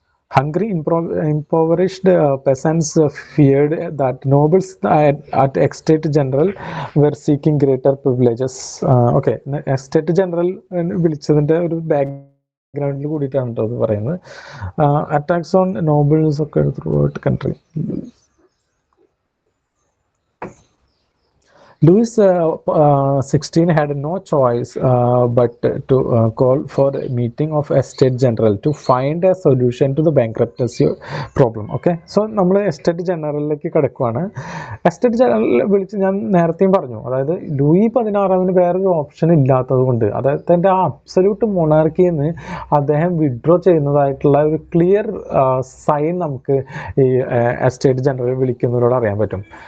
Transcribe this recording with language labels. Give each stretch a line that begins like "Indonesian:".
English: Hungry, impoverished peasants feared that nobles at Estate General were seeking greater privileges.
Malayalam: Okay, Estate General വിളിച്ചതിൻ്റെ ഒരു ബാക്ക്ഗ്രൗണ്ടിൽ കൂടിയിട്ടാണ് കേട്ടോ അത് പറയുന്നത്.
English: Attacks on nobles ഒക്കെ throughout country. Louis XVI had no choice but to call for a meeting of Estate General to find a solution to the bankruptcy problem.
Malayalam: Okay, so നമ്മൾ estate ജനറലിലേക്ക് കിടക്കുവാണ്. Estate general വിളിച്ച് ഞാൻ നേരത്തെയും പറഞ്ഞു, അതായത് Louis 16 വേറൊരു option ഇല്ലാത്തത് കൊണ്ട്, അദ്ദേഹത്തിൻ്റെ ആ അബ്സല്യൂട്ട് മൊണാർക്കിയിൽ നിന്ന് അദ്ദേഹം വിഡ്രോ ചെയ്യുന്നതായിട്ടുള്ള ഒരു ക്ലിയർ സൈൻ നമുക്ക് ഈ എസ്റ്റേറ്റ് ജനറൽ വിളിക്കുന്നതിലൂടെ അറിയാൻ പറ്റും.